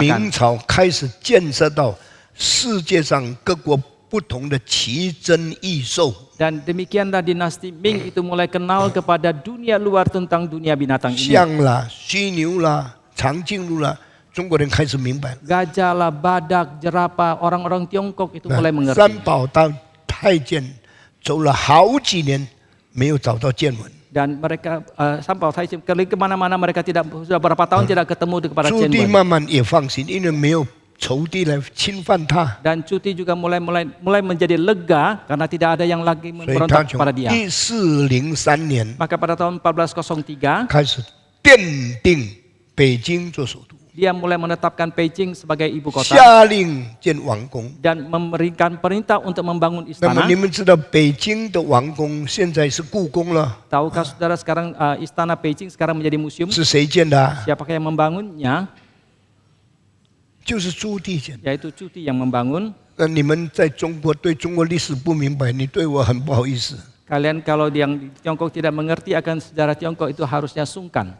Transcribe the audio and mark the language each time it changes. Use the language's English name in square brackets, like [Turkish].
[Chinese] 明朝开始建设到世界上各国不同的奇珍异兽。 [Indonesian] Dan demikianlah dinasti Ming itu mulai kenal kepada dunia luar tentang dunia binatang ini. [Chinese] 象啦、犀牛啦、长颈鹿啦，中国人开始明白了。 [Indonesian] Gajah lah, badak, jerapah, orang-orang Tiongkok itu mulai [Chinese] 三 [Indonesian] mengerti. [Chinese] 宝到太监走了好几年，没有找到见闻。 [Indonesian] Dan mereka sampai saya kemana-mana mereka sudah berapa tahun tidak ketemu kepada [Chinese] 朱棣 [Indonesian] Cenwen. [Chinese] 慢慢也放心，因为没有仇敌来侵犯他， [Indonesian] Dan Cuti juga mulai menjadi lega karena tidak ada yang lagi [Chinese] 所以他 [Indonesian] memberontak [Chinese] 从 [Indonesian] kepada dia. [Chinese] 1403年 [Indonesian] Maka pada tahun 1403 [Chinese] 开始奠定北京做首都， [Indonesian] dia mulai menetapkan Beijing sebagai ibu kota [Chinese] 下令建王宫。 [Indonesian] dan memberikan perintah untuk membangun [Chinese] 那么 [Indonesian] istana. [Chinese] 你们知道北京的王宫现在是故宫了， [Indonesian] Tahukah saudara sekarang istana Beijing sekarang menjadi museum? [Chinese] 是谁建的啊？ [Indonesian] Siapakah yang membangunnya? [Chinese] 就是朱棣建的。 [Indonesian] Yaitu Cuti yang membangun. [Chinese] 那你们在中国对中国历史不明白，你对我很不好意思。 [Indonesian] Kalian kalau yang di Tiongkok tidak mengerti akan sejarah Tiongkok itu harusnya sungkan.